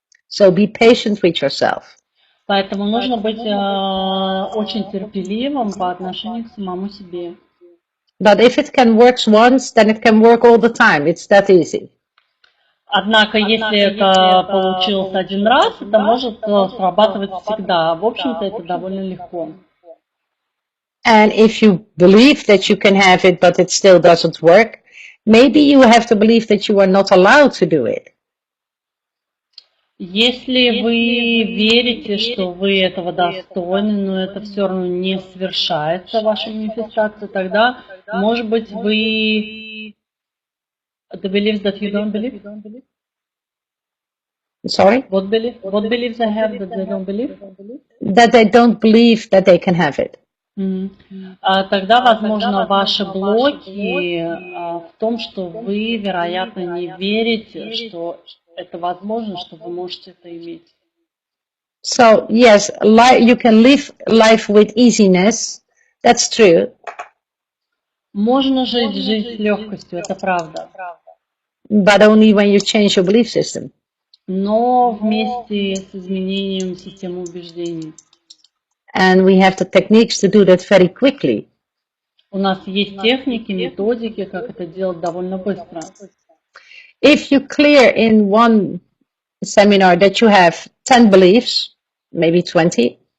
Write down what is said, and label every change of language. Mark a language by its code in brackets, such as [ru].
[en] So be patient with yourself. [ru] Поэтому нужно быть очень терпеливым по отношению к самому себе. [en] But if it can work once, then it can work all the time. It's that easy. [ru] Однако, если это получилось один раз, это может срабатывать всегда. В общем-то, это довольно легко. [en] And if you believe that you can have it, but it still doesn't work, maybe you have to believe that you are not allowed to do it. [ru] Если вы верите, что вы этого достойны, но это все равно не совершается, ваша манифестация, тогда, может быть, вы... [en] The beliefs that you don't believe? Sorry? What beliefs I have that they don't believe? That they don't believe that they can have it. [ru] Тогда, возможно, ваши блоки в том, что вы, вероятно, не верите, что это возможно, что вы можете это иметь. [en] So, yes, you can live life with easiness. That's true. [ru] Можно жить жизнь с легкостью, это правда. [en] But only when you change your belief system. [ru] Но вместе с изменением системы убеждений. [en] And we have the techniques to do that very quickly. [ru] У нас есть техники, методики, как это делать довольно быстро. [en] If you clear in one seminar that you have 10 beliefs, maybe 20.